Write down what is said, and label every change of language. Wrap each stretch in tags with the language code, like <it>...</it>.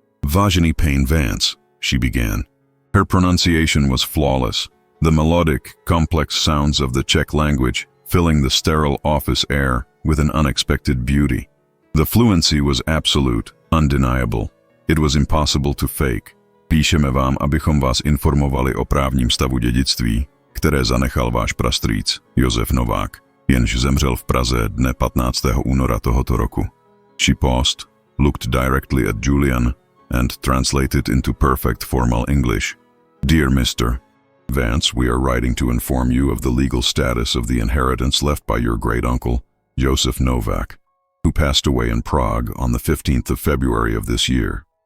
<cs>"Vážený Payne Vance,"</cs> <en>she began. Her pronunciation was flawless, the melodic, complex sounds of the Czech language filling the sterile office air with an unexpected beauty. The fluency was absolute, undeniable. It was impossible to fake.</en> <cs>"Píšeme vám, abychom vás informovali o právním stavu dědictví, které zanechal váš prastrýc, Josef Novák, jenž zemřel v Praze dne 15. února tohoto roku."</cs> <en>She paused, looked directly at Julian, and translated into perfect formal English. "Dear Mr. Vance, we are writing to inform you of the legal status of the inheritance left by your great-uncle, Josef Novak, who passed away in Prague on the 15th of February of this year."</en>